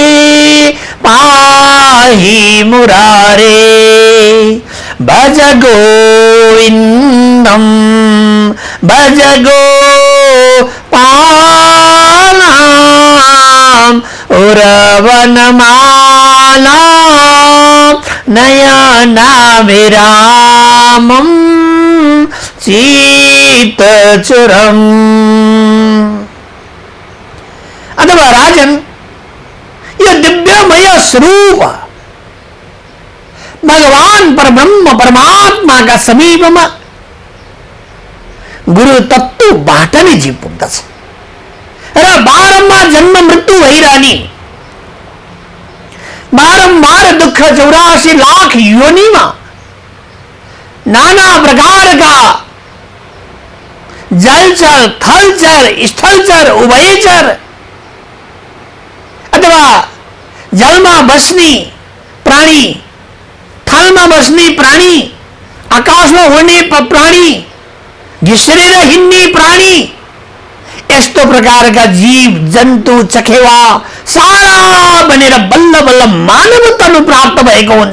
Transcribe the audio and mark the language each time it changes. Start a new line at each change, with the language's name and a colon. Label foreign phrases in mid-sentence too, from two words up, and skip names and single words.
Sanskrit: पाहि मुरारे भज गोविंदम भज गोपालाम उरवनमाला नयनाभिरामं चित्तचुरम्।
Hindi: अथवा राजन यह दिव्यमय स्वरूप भगवान परब्रह्म परमात्मा का समीप में
Nepali: गुरु तत्व बाट नै जीव पुग्दछ र बारम्बार जन्म मृत्यु भइरहने बारम्बार दुख 84 लाख योनिमा नाना प्रकार का जलचर थलचर स्थलचर उभयचर अथवा जलमा बस्ने प्राणी, थलमा बस्ने प्राणी, आकाशमा उड्ने प्राणी, घिस्रेर हिँड्ने प्राणी, यस्तो प्रकारका जीव जन्तु चखेवा सारा बनेर बल्ल बल्ल मानव तनु प्राप्त भएको हुन्छ।